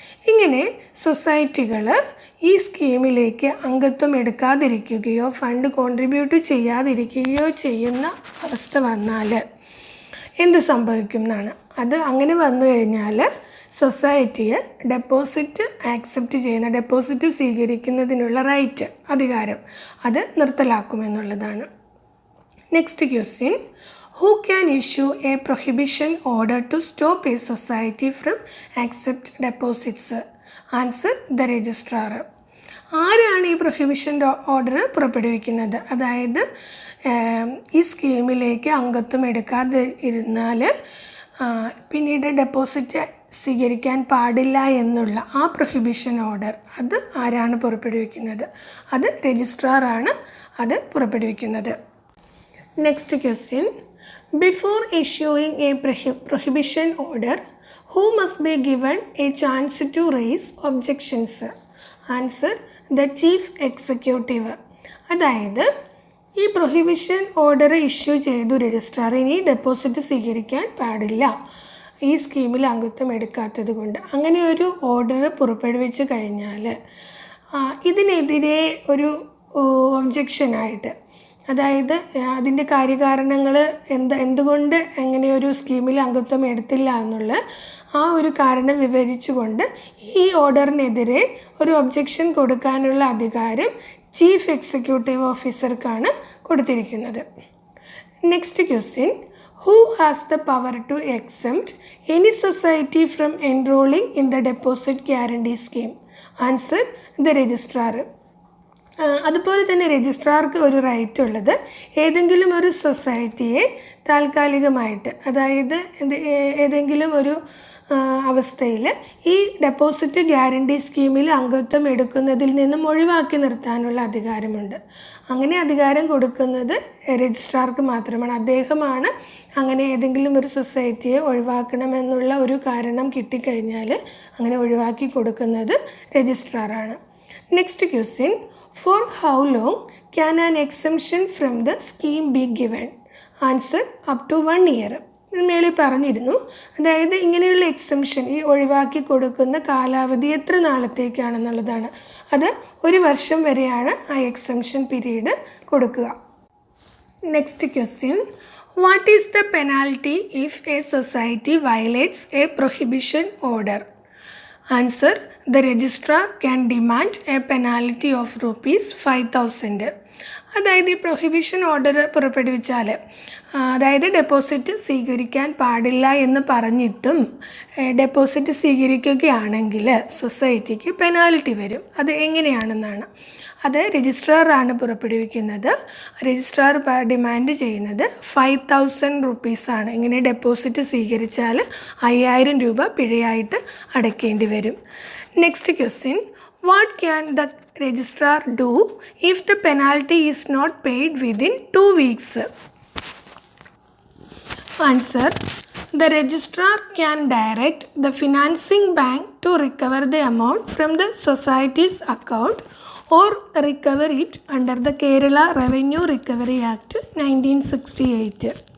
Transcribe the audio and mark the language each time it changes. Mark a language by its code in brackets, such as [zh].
[ml] ഇങ്ങനെ സൊസൈറ്റികൾ ഈ സ്കീമിലേക്ക് അംഗത്വം എടുക്കാതിരിക്കുകയോ ഫണ്ട് കോൺട്രിബ്യൂട്ട് ചെയ്യാതിരിക്കുകയോ ചെയ്യുന്ന അവസ്ഥ വന്നാൽ എന്ത് സംഭവിക്കും എന്നാണ്. അത് അങ്ങനെ വന്നു കഴിഞ്ഞാൽ സൊസൈറ്റിയെ ഡെപ്പോസിറ്റ് ആക്സെപ്റ്റ് ചെയ്യുന്ന, ഡെപ്പോസിറ്റ് സ്വീകരിക്കുന്നതിനുള്ള റൈറ്റ്, അധികാരം, അത് നിർത്തലാക്കുമെന്നുള്ളതാണ്. [en] Next question, who can issue a prohibition order to stop a society from accept deposits? Answer the registrar. [ml] ആരാണ് ഈ പ്രൊഹിബിഷൻ ഓർഡർ പുറപ്പെടുവിക്കുന്നത്? അതായത് ഈ സ്കീമിലേക്ക് അംഗത്വം എടുക്കാതെ ഇരുന്നാൽ പിന്നീട് ഡെപ്പോസിറ്റ് സ്വീകരിക്കാൻ പാടില്ല എന്നുള്ള ആ പ്രൊഹിബിഷൻ ഓർഡർ അത് ആരാണ് പുറപ്പെടുവിക്കുന്നത്? അത് രജിസ്ട്രാറാണ് അത് പുറപ്പെടുവിക്കുന്നത്. [en] Next question, before issuing a prohibition order, who must be given a chance to raise objections? Answer the chief executive. [ml] അതായത് ഈ പ്രൊഹിബിഷൻ ഓർഡർ ഇഷ്യൂ ചെയ്തു രജിസ്ട്രാർ, ഇനി ഡെപ്പോസിറ്റ് സ്വീകരിക്കാൻ പാടില്ല ഈ സ്കീമിൽ അംഗത്വം എടുക്കാത്തത് കൊണ്ട്, അങ്ങനെ ഒരു ഓർഡർ പുറപ്പെടുവിച്ച് കഴിഞ്ഞാൽ ഇതിനെതിരെ ഒരു ഒബ്ജക്ഷനായിട്ട്, അതായത് അതിൻ്റെ കാര്യകാരണങ്ങൾ എന്തുകൊണ്ട് എങ്ങനെയൊരു സ്കീമിൽ അംഗത്വം എടുത്തില്ല എന്നുള്ള ആ ഒരു കാരണം വിവരിച്ചുകൊണ്ട് ഈ ഓർഡറിനെതിരെ ഒരു ഒബ്ജക്ഷൻ കൊടുക്കാനുള്ള അധികാരം ചീഫ് എക്സിക്യൂട്ടീവ് ഓഫീസർക്കാണ് കൊടുത്തിരിക്കുന്നത്. [en] Next question, who has the power to exempt any society from enrolling in the deposit guarantee scheme? Answer the registrar. [ml] അതുപോലെ തന്നെ രജിസ്ട്രാർക്ക് ഒരു റൈറ്റ് ഉള്ളത് ഏതെങ്കിലും ഒരു സൊസൈറ്റിയെ താൽക്കാലികമായിട്ട്, അതായത് ഏതെങ്കിലും ഒരു അവസ്ഥയിൽ ഈ ഡെപ്പോസിറ്റ് ഗ്യാരണ്ടി സ്കീമിൽ അംഗത്വം എടുക്കുന്നതിൽ നിന്നും ഒഴിവാക്കി നിർത്താനുള്ള അധികാരമുണ്ട്. അങ്ങനെ അധികാരം കൊടുക്കുന്നത് രജിസ്ട്രാർക്ക് മാത്രമാണ്. അദ്ദേഹമാണ് അങ്ങനെ ഏതെങ്കിലും ഒരു സൊസൈറ്റിയെ ഒഴിവാക്കണമെന്നുള്ള ഒരു കാരണം കിട്ടിക്കഴിഞ്ഞാൽ അങ്ങനെ ഒഴിവാക്കി കൊടുക്കുന്നത് രജിസ്ട്രാറാണ്. [en] Next question, for how long can an exemption from the scheme be given? Answer up to 1 year. [ml] മേളിൽ പറഞ്ഞിരുന്നു. അതായത് ഇങ്ങനെയുള്ള എക്സംഷൻ, ഈ ഒഴിവാക്കി കൊടുക്കുന്ന കാലാവധി എത്ര നാളത്തേക്കാണെന്നുള്ളതാണ്. അത് 1 വർഷം വരെയാണ് ആ എക്സംഷൻ പീരീഡ് കൊടുക്കുക. [en] Next question, What is the penalty if a society violates a prohibition order? Answer. The registrar can demand a penalty of ₹5,000. [ml] അതായത് ഈ പ്രൊഹിബിഷൻ ഓർഡർ പുറപ്പെടുവിച്ചാൽ, അതായത് ഡെപ്പോസിറ്റ് സ്വീകരിക്കാൻ പാടില്ല എന്ന് പറഞ്ഞിട്ടും ഡെപ്പോസിറ്റ് സ്വീകരിക്കുകയാണെങ്കിൽ സൊസൈറ്റിക്ക് പെനാൽറ്റി വരും. അത് എങ്ങനെയാണെന്നാണ്. അത് രജിസ്ട്രാറാണ് പുറപ്പെടുവിക്കുന്നത്. രജിസ്ട്രാർ ഡിമാൻഡ് ചെയ്യുന്നത് ₹5,000 ഇങ്ങനെ ഡെപ്പോസിറ്റ് സ്വീകരിച്ചാൽ ₹5,000 പിഴയായിട്ട് അടയ്ക്കേണ്ടി വരും. [en] Next question. What can the registrar do if the penalty is not paid within 2 weeks? Answer. The registrar can direct the financing bank to recover the amount from the society's account or recover it under the Kerala Revenue Recovery Act 1968.